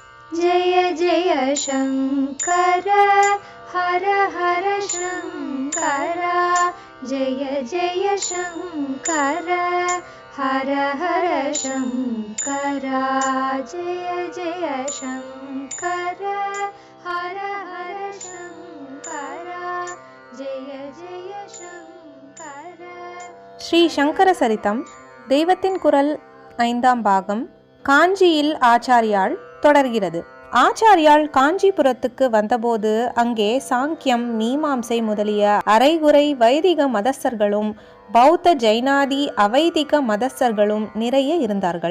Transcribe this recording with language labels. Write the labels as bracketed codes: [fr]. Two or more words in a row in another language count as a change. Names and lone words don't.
[sa] जय जय शङ्कर हर हर शङ्कर जय जय शङ्कर हर हर शङ्कर जय जय शङ्कर हर हर शङ्कर जय जय शङ्कर. [ta] ஸ்ரீ சங்கர சரிதம் தெய்வத்தின் குரல் 5ஆம் பாகம் காஞ்சியில் ஆச்சாரியாள் தொடர்கிறது. ஆச்சாரியாள் காஞ்சிபுரத்துக்கு வந்தபோது அங்கே சாங்கியம், மீமாம்சை முதலிய அரைகுறை வைதிக மதஸ்தர்களும் பௌத்த ஜைனாதி அவைதிக மதஸ்தர்களும் நிறைய இருந்தார்கள்.